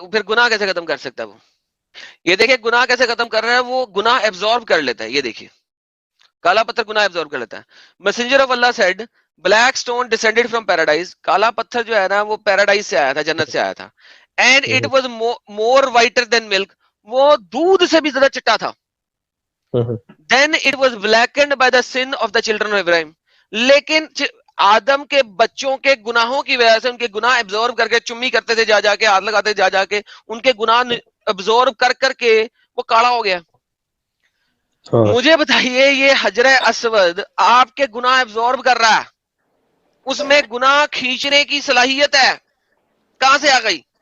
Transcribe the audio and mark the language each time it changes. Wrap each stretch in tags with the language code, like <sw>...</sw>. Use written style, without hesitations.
<ur>پھر گناہ کیسے ختم کر سکتا ہے وہ؟ یہ دیکھیں گناہ کیسے ختم کر رہا ہے، وہ گناہ ایبزارب کر لیتا ہے. یہ دیکھیے کالا پتھر گناہ ایبزارب کر لیتا ہے.</ur> <en>Messenger of Allah said, black stone descended from paradise.</en> <ur>کالا پتھر جو ہے نا وہ پیراڈائز سے آیا تھا، جنت سے آیا تھا.</ur> <en>and it was more whiter than milk,</en> <ur>وہ دودھ سے بھی زیادہ چٹا تھا.</ur> <en>Then it was blackened by the sin of the children of Ibrahim.</en> <ur>لیکن آدم کے بچوں کے گناہوں کی وجہ سے ان کے گناہ ایبزارب کر کے چمی کرتے تھے، جا جا کے ہاتھ لگاتے جا جا کے، ان کے گناہ ایبزارب کر کر کے وہ کالا ہو گیا. مجھے بتائیے یہ حجر اسود آپ کے گناہ ایبزارب کر رہا ہے، اس میں گناہ کھینچنے کی صلاحیت ہے، کہاں سے آ گئی؟</ur>